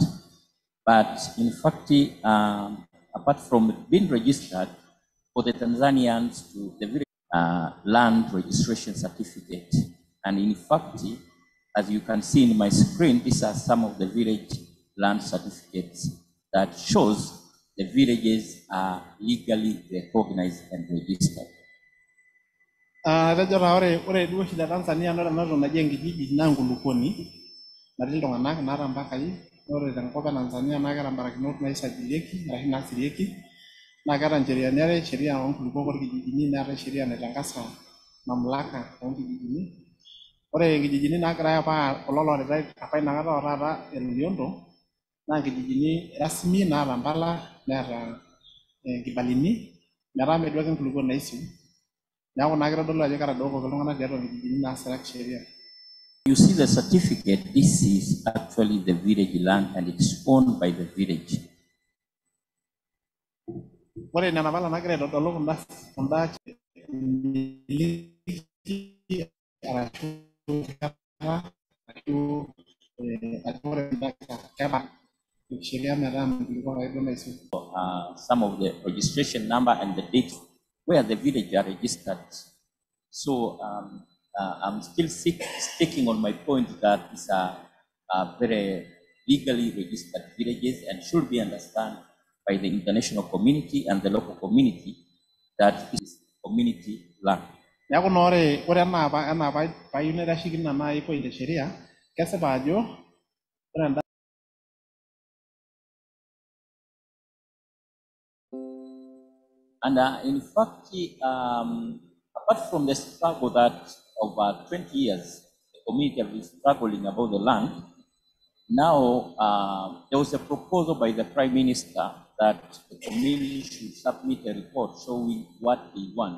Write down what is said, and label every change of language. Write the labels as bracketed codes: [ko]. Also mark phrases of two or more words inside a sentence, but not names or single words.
[en] But in fact, apart from being registered, for the Tanzanians to the village land registration certificate, and in fact, as you can see in my screen, these are some of the village land certificates that shows the villages are legally recognized and registered. [mas] Ore duo shida Tanzania nore nato naji enkijiji naa nkulukuoni natii iltung'anak naata mpakai. Ore tenkop e Tanzania naa keeta mbarakinot naisajilieki arashu naasirieki naa keeta ncheriani are, sheria oonkulukuok orkijijini neetai sheria naitangasa mamlaka oonkijijini. Ore nkijijini naagirai apa kulo looritai apa inakata otaata e Loliondo naa nkijijini rasmi naata mpala neeta nkibalini metaa meduo ake nkulukuok naisiu. Neeku naa kitodolu ajo ketadookoki iltung'anak tiatua nkijijini naasiraki sheria. [en] You see the certificate, this is actually the village land and it's owned by the village. [mas] Ore nena pala nagira aitodolu kunda [en] Some of the registration number and the date where the village are registered. So I'm still sticking on my point that it's a very legally registered villages and should be understood by the international community and the local community that is community land. [mas] Neeku naa ore enaa payieu naitasheki ina nai point e sheria, kesipa ajo ore enda [en] and in fact, apart from the struggle that over 20 years the community have been struggling about the land, now there was a proposal by the Prime Minister that the community should submit a report showing what they want.